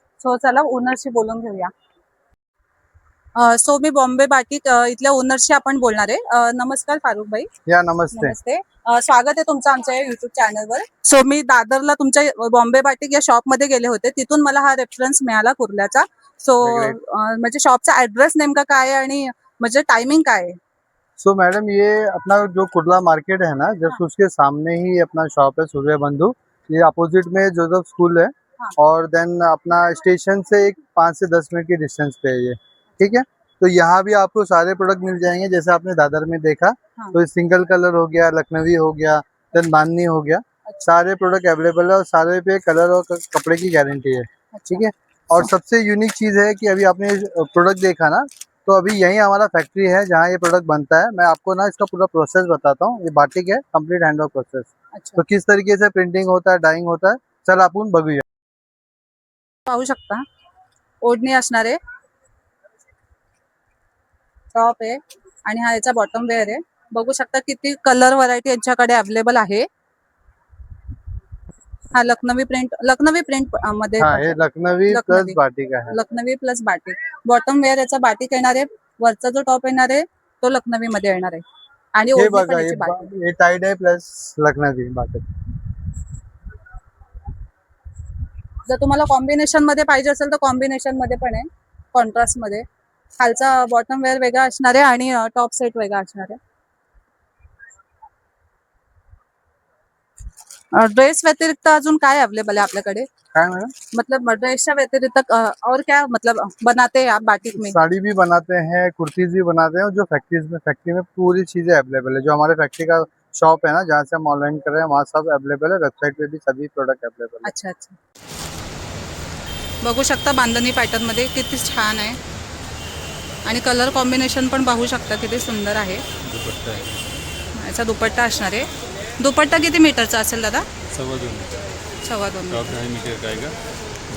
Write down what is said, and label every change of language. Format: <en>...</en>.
<mr>So चला ओनरशी बोलून घेऊया. सो मी बॉम्बे बाटिक इथल्या ओनरशी आपण बोलणार आहे. नमस्कार फारुख भाई. या नमस्ते. नमस्ते. स्वागत आहे तुमचं आमच्या युट्यूब चॅनलवर. सो मी दादरला तुमच्या बॉम्बे बाटिक या शॉप मध्ये गेले होते. तिथून मला हा रेफरन्स मिळाला कुर्ल्याचा. सो म्हणजे शॉपचा ऍड्रेस नेमका काय आहे आणि म्हणजे टायमिंग काय आहे?</mr> <hi>सो मैडम ये अपना जो कुर्ला मार्केट है ना, जस्ट उसके सामने ही अपना शॉप है सूर्य बंधु। ये अपोजिट में जोसेफ स्कूल है और देन अपना स्टेशन से एक 5 से 10 मिनट की डिस्टेंस पे है ये। ठीक है, तो यहाँ भी आपको सारे प्रोडक्ट मिल जाएंगे जैसे आपने दादर में देखा। तो सिंगल कलर हो गया, लखनवी हो गया, देन बांधनी हो गया, सारे प्रोडक्ट अवेलेबल है और सारे पे कलर और कपड़े की गारंटी है। ठीक है, और सबसे यूनिक चीज है कि अभी आपने प्रोडक्ट देखा ना, तो अभी यही हमारा फैक्ट्री है जहाँ ये प्रोडक्ट बनता है। मैं आपको ना इसका पूरा प्रोसेस बताता हूँ। ये बाटिक है, कंप्लीट हैंड वर्क प्रोसेस। तो किस तरीके से प्रिंटिंग होता है, डाइंग होता है,</hi> <mr>चल आपण बघूया। पाहू शकता ओढणी असणार आहे, टॉप आहे आणि हा याचा बॉटम वेअर आहे. बघू शकता किती कलर व्हरायटी यांच्याकडे अवेलेबल आहे. हा लखनवी प्रिंट मध्ये</mr> <hi>हाँ, ये लखनवी प्लस लखनवी. बाटिक है। Lucknowi plus batik.</hi> <mr>Bottom wear याचा बाटिक येणार आहे. वरचा जो टॉप येणार आहे तो लखनवी मध्ये येणार आहे आणि</mr> <hi>ये</hi> <mr>ओढणी बघा, पण याची बाटिक.</mr> <hi>ये टाइड है प्लस लखनवी बाटिक।</hi> <mr>जर तुम्हाला कॉम्बिनेशन मध्ये पाहिजे असेल तर कॉम्बिनेशन मध्ये पण आहे, कॉन्ट्रास्ट मध्ये. खालचा बॉटम वेअर वेगळा असणार आहे आणि टॉप सेट वेगळा असणार आहे. ड्रेस व्यतिरिक्त अजून काय अवेलेबल है आपल्याकडे?</mr> <hi>क्या मैडम? मतलब</hi> <mr>ड्रेसच्या व्यतिरिक्त</mr> <hi>और क्या मतलब बनाते हैं आप बाटिक में? साड़ी भी बनाते हैं, कुर्तीज भी बनाते हैं और जो फैक्ट्री में पूरी चीजें अवेलेबल है। जो हमारे फैक्ट्री का शॉप है ना, जहाँ से हम ऑनलाइन कर रहे हैं, वहाँ सब अवेलेबल है। वेबसाइट पे भी सभी प्रोडक्ट अवेलेबल है। अच्छा अच्छा.</hi> <mr>बघू शकता बांधणी पॅटर्न मध्ये किती छान आहे आणि कलर कॉम्बिनेशन पण पाहू शकता किती सुंदर आहे. याचा दुपट्टा असणार आहे. दुपट्टा किती मीटरचा असेल दादा? 2.25 मीटर. 2.25 मीटर.</mr> <hi>2.5 मीटर का आएगा। अच्छा.</hi>